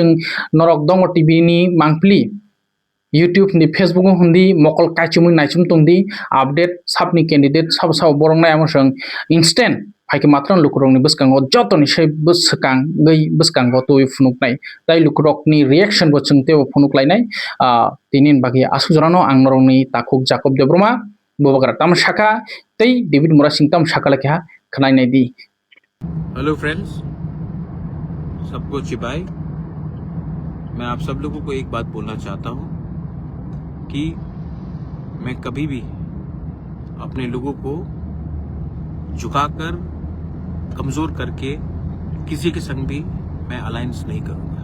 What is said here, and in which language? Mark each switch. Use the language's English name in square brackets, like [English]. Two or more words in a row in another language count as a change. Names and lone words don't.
[Kok Borok] नरक दङ टीवी नि मांगप्लि यूट्यूब नि फेसबुक हुंदी मकल काइचुमि नाइचुम तंदी अपडेट साबनि कैंडिडेट साब बरंनाय आमसं इंस्टेंट फायके मात्र लुकुरंनि बसकांगो जतनि सै बसकां गै बसकांगो तो फुनुकनाय ताई लुकुरकनि रिएक्शन बो जोंते फुनुकलायनाय तिनिन बागै आसुजरानो आंनरंनि ताकुक जाकब देब्रमा बुबाग्रा ताम शाखा तै डेविड मुरा सिंह ताम शाखलाके खनायनायदि [English] hello friends, [Hindi] सबको चिबाई। मैं आप सब लोगों को एक बात बोलना चाहता हूँ कि मैं कभी भी अपने लोगों को झुकाकर कमज़ोर करके किसी के संग भी मैं अलायंस नहीं करूँगा।